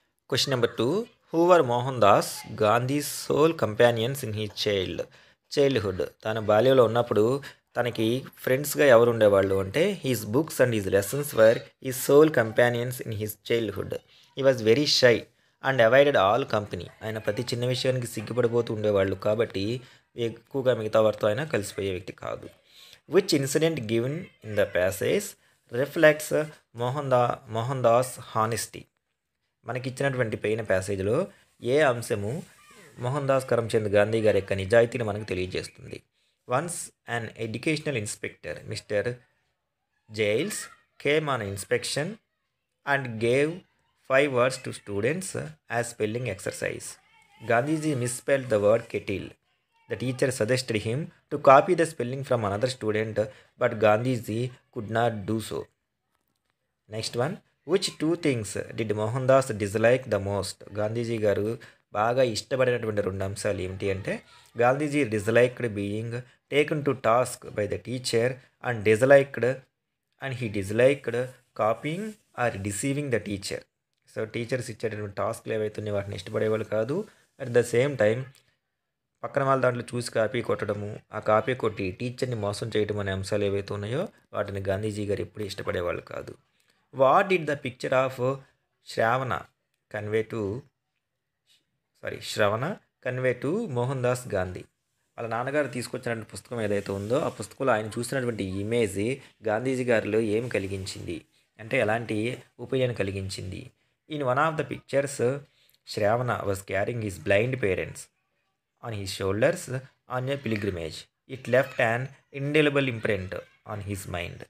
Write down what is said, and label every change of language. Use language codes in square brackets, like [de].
[en] Question number 2, who were Mohan Das Gandhi's sole companions in his childhood. [te] తన బాల్యంలో ఉన్నప్పుడు తనకి ఫ్రెండ్స్గా ఎవరు ఉండేవాళ్ళు అంటే [en] His books and his lessons were his sole companions in his childhood. He was very shy and avoided all company. [te] ఆయన ప్రతి చిన్న విషయానికి సిగ్గుపడిపోతూ ఉండేవాళ్ళు కాబట్టి ఎక్కువగా మిగతా వారితో ఆయన కలిసిపోయే వ్యక్తి కాదు. [en] Which incident given in the passage reflects Mohan Das honesty. [te] మనకి ఇచ్చినటువంటి పైన ప్యాసేజ్లో ఏ అంశము మోహన్ దాస్ కరమ్చంద్ గాంధీ గారి యొక్క నిజాయితీని మనకు తెలియజేస్తుంది. [en] Once an educational inspector Mr Giles came on inspection and gave 5 words to students as spelling exercise. Gandhiji misspelled the word kettle. The teacher suggested him to copy the spelling from another student, but Gandhiji could not do so. Next one, which 2 things did Mohan Das dislike the most? [te] Gandhiji గారు బాగా ఇష్టపడినటువంటి 2 అంశాలు ఏమిటి అంటే [en] Gandhiji disliked being taken to task by the teacher and he disliked copying or deceiving the teacher. [te] So teachers ఇచ్చేటటువంటి టాస్క్లు ఏవైతే ఉన్నాయో వాటిని ఇష్టపడేవాళ్ళు కాదు. [en] at the same time [te] పక్కన వాళ్ళ దాంట్లో చూసి కాపీ కొట్టడము, ఆ కాపీ కొట్టి టీచర్ని మోసం చేయడం అనే అంశాలు ఏవైతే ఉన్నాయో వాటిని గాంధీజీ గారు ఎప్పుడూ ఇష్టపడేవాళ్ళు కాదు. [en] What did the picture of Shravana convey to Shravana convey to Mohan Das Gandhi? [te] వాళ్ళ నాన్నగారు తీసుకొచ్చినటువంటి పుస్తకం ఏదైతే ఉందో ఆ పుస్తకంలో ఆయన చూసినటువంటి ఇమేజ్ గాంధీజీ గారిలో ఏం కలిగించింది అంటే ఎలాంటి ఒపీనియన్ కలిగించింది? [en] In one of the pictures Shravana was carrying his blind parents on his shoulders on a pilgrimage. It left an indelible imprint on his mind.